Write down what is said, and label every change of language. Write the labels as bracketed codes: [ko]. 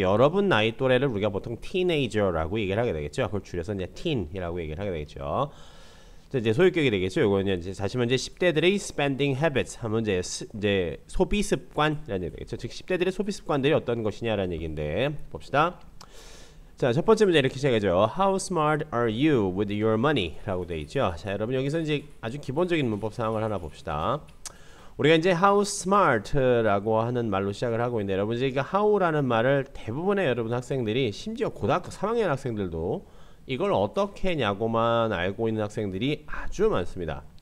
[ko] 여러분 나이 또래를 우리가 보통 teenager라고 얘기를 하게 되겠죠. 그걸 줄여서 이제 teen이라고 얘기를 하게 되겠죠. 자, 이제 소유격이 되겠죠. 이거는 이제 다시 말해 10대들의 spending habits 하면 이제 소비 습관이라는 얘기 되겠죠. 즉 10대들의 소비 습관들이 어떤 것이냐라는 얘기인데, 봅시다. 자, 첫 번째 문제 이렇게 시작하죠. [en] How smart are you with your money? [ko] 라고 되어 있죠. 자, 여러분 여기서 이제 아주 기본적인 문법 상황을 하나 봅시다. 우리가 이제 how smart라고 하는 말로 시작을 하고 있는데, 여러분 이제 이 how라는 말을 대부분의 여러분 학생들이, 심지어 고등학교 3학년 학생들도 이걸 어떻게 했냐고만 알고 있는 학생들이 아주 많습니다.